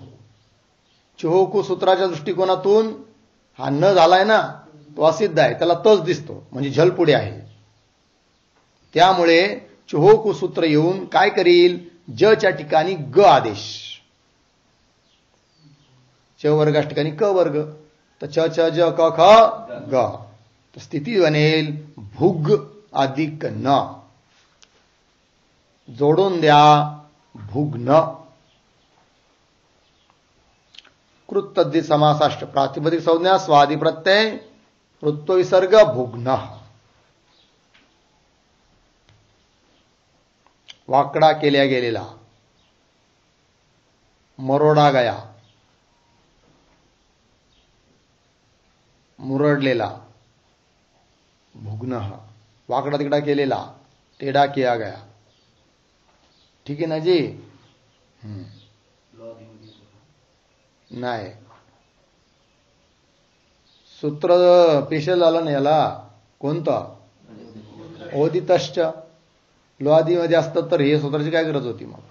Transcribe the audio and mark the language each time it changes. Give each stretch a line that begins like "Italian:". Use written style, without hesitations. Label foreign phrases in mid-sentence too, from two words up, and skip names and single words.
Marathi: चोहोकू सूत्राच्या दृष्टिकोनातून हा न झालाय ना, तो असिद्ध आहे, त्याला तच दिसतो, म्हणजे झल पुढे आहे. त्यामुळे चोहोकू सूत्र येऊन काय करील? जच्या ठिकाणी ग आदेश, च वर्गा ठिकाणी क वर्ग, तर च च ज क ख ग. तर स्थिती बनेल भुग अधिक न. जोडून द्या भुग्न.
Sanskrit: कृत तद्धित समासाष्ट प्रातिपदिक संज्ञा स्वादी प्रत्यय ऋत्वविसर्ग भुग्न,
Marathi: वाकडा केल्या गेलेला,
Hindi: मरोडा गया,
Marathi: मुरडलेला, भुग्न वाकडा तिकडा केलेला,
Hindi: टेढ़ा किया गया.
Marathi: ठीक आहे ना जी? नाही, सूत्र स्पेशल आलं ना याला. कोणतं? ओदितश्च. लोआदीमध्ये असतं तर हे सूत्राची काय गरज होती मग?